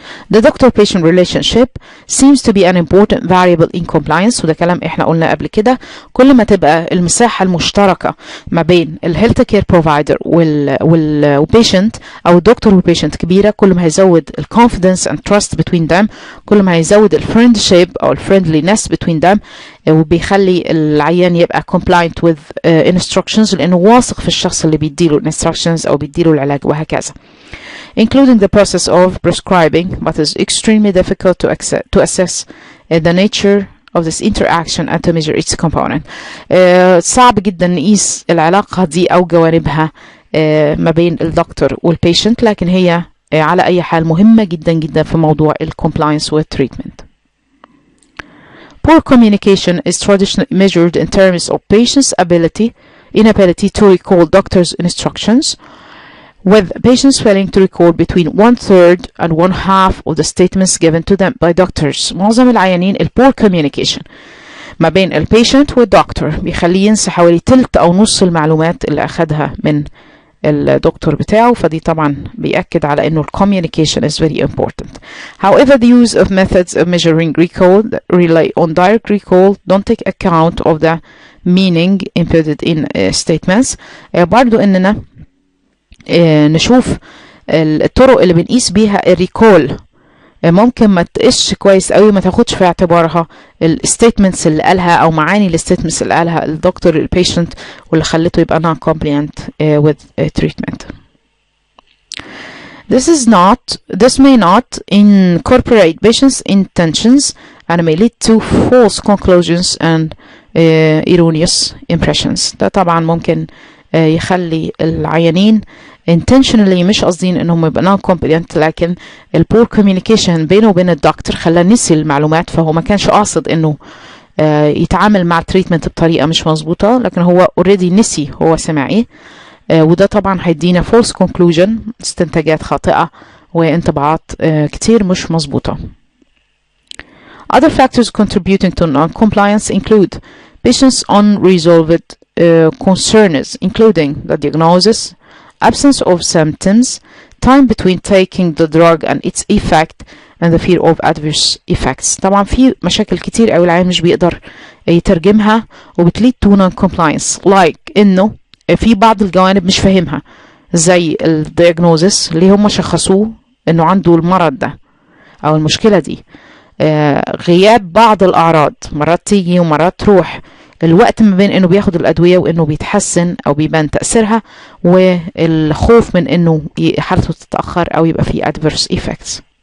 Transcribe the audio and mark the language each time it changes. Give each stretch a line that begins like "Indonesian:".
English: The doctor-patient relationship seems to be an important variable in compliance.
Arabic: وده كلام احنا قلنا قبل كده. كل ما تبقى المساحة المشتركة ما بين الهيلث كير بروفايدر والبيشنت أو الدكتور والبيشنت كبيرة، كل ما هيزود الكونفيدنس and trust between them، كل ما هيزود الفريندشيب أو الفريندلينس between them، وبيخلي العيان يبقى compliant with instructions لأنه واثق في الشخص اللي بيديله instructions أو بيديله العلاج وهكذا.
English: Including the process of prescribing, but is extremely difficult to assess the nature of this interaction and to measure its component.
Arabic: صعب جدا نقيس العلاقة دي أو جوانبها ما بين الدكتور والبيشنت، لكن هي على أي حال مهمة جدا جدا في موضوع compliance with treatment.
English: Poor communication is traditionally measured in terms of patient's inability to recall doctor's instructions, with patients failing to recall between 1/3 and 1/2 of the statements given to them by doctors.
Arabic: معظم العيانين poor communication ما بين البيشنت والدكتور بيخليه ينسى حوالي تلت أو نص المعلومات اللي أخدها من الدكتور بتاعه، فدي طبعا بيأكد على إنه communication is very important.
English: However, the use of methods of measuring recall that rely on direct recall don't take account of the meaning embedded in statements.
Arabic: برضو إننا نشوف الطرق اللي بنقيس بيها الريكول ممكن ما تقيسش كويس قوي، ما تاخدش في اعتبارها الستيتمنتس اللي قالها او معاني الستيتمنتس اللي قالها الدكتور البيشنت واللي خلته يبقى non compliant with treatment.
English: This may not incorporate patient's intentions and may lead to false conclusions and erroneous impressions.
Arabic: ده طبعا ممكن يخلي العيانين intentionally مش قاصدين انهم يبقى non competent، لكن poor communication بينه وبين الدكتور خلاه نسي المعلومات، فهو ما كانش قاصد انه يتعامل مع التريتمنت بطريقه مش مظبوطه، لكن هو already نسي هو سمع ايه، وده طبعا هيدينا false conclusion استنتاجات خاطئه وانطباعات كتير مش مظبوطه.
English: Other factors contributing to non-compliance include patients' unresolved concerns, including the diagnosis, absence of symptoms, time between taking the drug and its effect, and the fear of adverse effects.
Arabic: طبعا في مشاكل كتير أوي العيان مش بيقدر يترجمها وبتليد to non-compliance، like إنه في بعض الجوانب مش فاهمها، زي الدياجنوزس اللي هم شخصوه إنه عنده المرض ده أو المشكلة دي، غياب بعض الأعراض، مرات تيجي ومرات تروح، الوقت ما بين انه بياخد الادويه وانه بيتحسن او بيبان تاثيرها، والخوف من انه حالته تتاخر او يبقى فيه adverse effects.